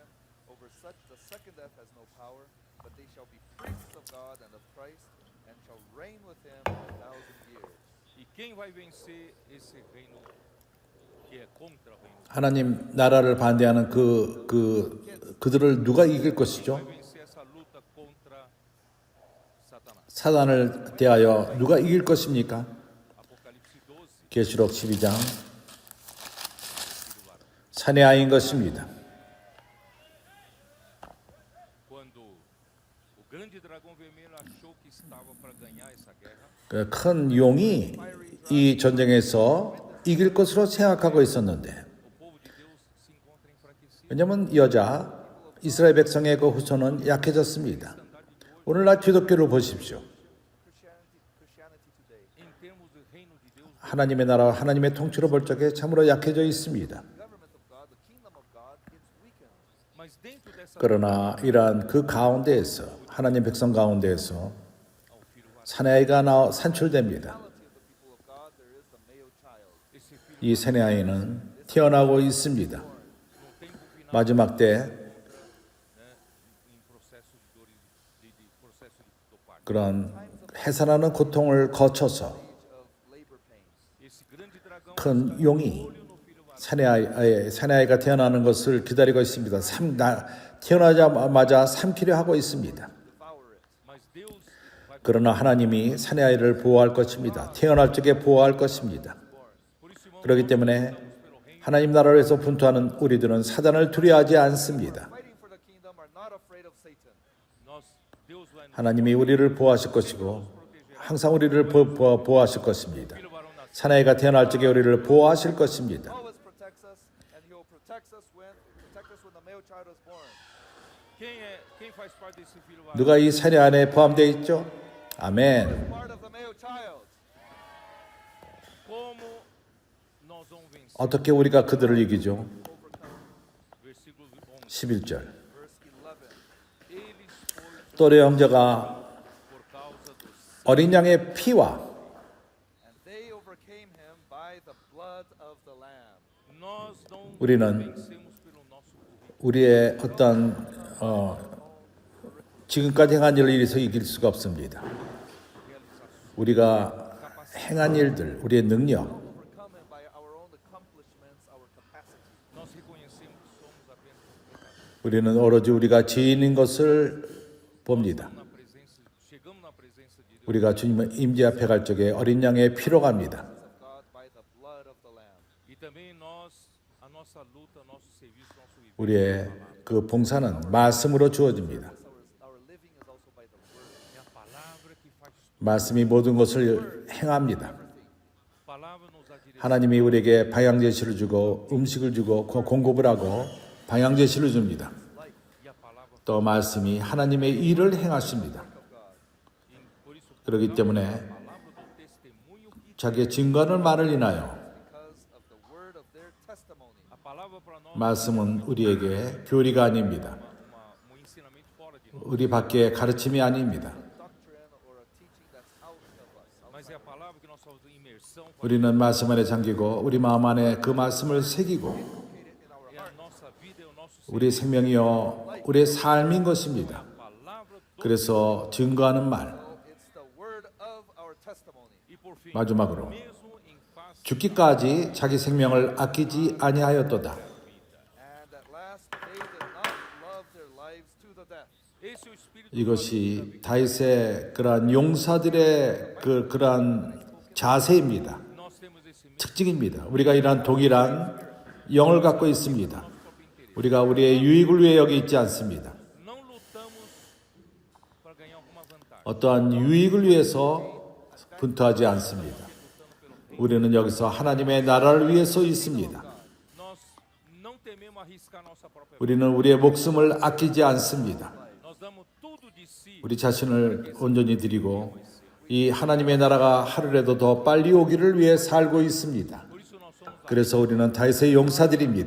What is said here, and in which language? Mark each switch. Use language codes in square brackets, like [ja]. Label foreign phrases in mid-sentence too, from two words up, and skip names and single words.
[en] Over such the second death has no power, but they shall be priests of God and of Christ, and shall reign with him 1,000 years. [pt] E quem vai vencer esse reino que é contra o reino? [ko] 하나님 나라를 반대하는 그들을 누가 이길 것이죠? [pt] Vai vencer essa luta contra Satanás. [ko] 사단을 대하여 누가 이길 것입니까? [pt] Apocalipse 12, [ko] 계시록 12장 사내 아이인 것입니다. [pt] quando o grande dragão vermelho achou que estava para ganhar essa guerra, [ko] 그 큰 용이 이 전쟁에서 이길 것으로 생각하고 있었는데 [pt] o povo de Deus se encontra enfraquecido. [ko] 왜냐하면 여자 이스라엘 백성의 그 후손은 약해졌습니다. 오늘날 기독교를 보십시오. [en] Christianity today. [pt] Em termos do reino de Deus, [ko] 하나님의 나라와 하나님의 통치로 볼 적에 참으로 약해져 있습니다. [en] Government of God, the kingdom of God, it's weakened. [pt] mas dentro dessa [ko] 그러나 이러한 그 가운데에서 하나님 백성 가운데에서 [pt] ao filho varão, [ko] 사내아이가 산출됩니다. [en] Reality of the people of God, there is the male child. [pt] esse filho [ko] 이 사내아이는 태어나고 있습니다. [pt] no tempo final, [ko] 마지막 때 [pt] né, em processo de dor de processo do parto. [ko] 그런 해산하는 고통을 거쳐서 [en] Age of labor pains. [pt] Esse grande dragão [ko] 큰 용이 [pt] olho no filho varão. [ko] 사내아이가 태어나는 것을 기다리고 있습니다. 태어나자마자 삼키려 하고 있습니다. [en] Devour it. [pt] Mas Deus vai [ko] 그러나 하나님이 사내아이를 보호할 것입니다. 태어날 적에 보호할 것입니다. [pt] por isso, irmãos, [ko] 그렇기 때문에 [pt] pelo reino, [ko] 하나님 나라를 위해서 분투하는 우리들은 사단을 두려워하지 않습니다. [en] Fighting for the kingdom are not afraid of Satan. [pt] Deus vai nos [ko] 하나님이 우리를 보호하실 것이고 항상 우리를 보호하실 것입니다. [pt] filho varão nascer. [ko] 사내아이가 태어날 적에 우리를 보호하실 것입니다. [en] Always protects us, and He will protect us when the male child is born. [pt] Quem faz parte desse filho varão? [ko] 누가 이 사내 안에 포함되어 있죠? 아멘. [en] Part of the male child. [pt] Como nós vamos vencer? [ko] 어떻게 우리가 그들을 이기죠? [pt] Versículo 11. [ko] 11절. [en] Verse 11. [pt] Eles foram [ko] 또래 형제가 [pt] por causa do [ko] 어린 양의 피와 [en] And they overcame him by the blood of the Lamb. [pt] nós não [ko] 우리는 [pt] vencemos pelo nosso currículo. [ko] 우리의 어떤 지금까지 행한 일을 이래서 이길 수가 없습니다. 우리가 행한 일들, 우리의 능력, [en] Overcome him by our own accomplishments, our capacity. [pt] Nós reconhecemos que somos apenas pecadores. [ko] 우리는 오로지 우리가 죄인인 것을 봅니다. [pt] Chegamos na presença de Deus [ko] 우리가 주님 임재 앞에 갈 적에 어린 양의 피로 갑니다. [en] Of God by the blood of the Lamb. [pt] e também a nossa luta, nosso serviço, nosso viver. [ko] 우리의 그 봉사는 말씀으로 주어집니다. [en] Our living is also by the word. [pt] É a palavra que faz tudo. [ko] 말씀이 모든 것을 행합니다. [pt] A palavra nos dá direção. [ko] 하나님이 우리에게 방향 제시를 주고 음식을 주고 공급을 하고 방향 제시를 줍니다. [pt] E a palavra, [ko] 또 말씀이 하나님의 일을 행하십니다. [pt] por isso, [ko] 그렇기 때문에 [pt] a palavra do testemunho que [ko] 자기의 증거하는 말을 인하여 [en] Because of the word of their testimony. [pt] a palavra para nós [ko] 말씀은 우리에게 교리가 아닙니다. [pt] um ensinamento fora de nós, [ko] 우리 밖에 가르침이 아닙니다. [en] Doctrine or a teaching that's out of us. [pt] mas é a palavra que nós fazemos imersão, [ko] 우리는 말씀 안에 잠기고 우리 마음 안에 그 말씀을 새기고 [pt] é a nossa vida, é o nosso ser. [ko] 우리 생명이요 우리의 삶인 것입니다. [pt] A palavra do [ko] 그래서 증거하는 말 [en] It's the word of our testimony. [pt] e por fim, [ko] 마지막으로 [pt] mesmo em face [ko] 죽기까지 자기 생명을 아끼지 아니하였도다. [en] And at last they did not love their lives to the death. [pt] esse é o espírito [ko] 이것이 다윗의 그러한 용사들의 그러한 자세입니다. nós temos esse mesmo 특징입니다. 우리가 이러한 동일한 영을 갖고 있습니다. 우리가 우리의 유익을 위해 여기 있지 않습니다. [pt] não lutamos para ganhar alguma vantagem. [ko] 어떠한 유익을 위해서 분투하지 않습니다. 우리는 여기서 하나님의 나라를 위해 서 있습니다. [pt] Nós não tememos arriscar nossa própria vida. [ko] 우리는 우리의 목숨을 아끼지 않습니다. [pt] Nós damos tudo de si. [ko] 우리 자신을 온전히 드리고 이 하나님의 나라가 하루라도 더 빨리 오기를 위해 살고 있습니다. [pt] Por isso nós somos [ko] 그래서 우리는 다윗의 용사들입니다.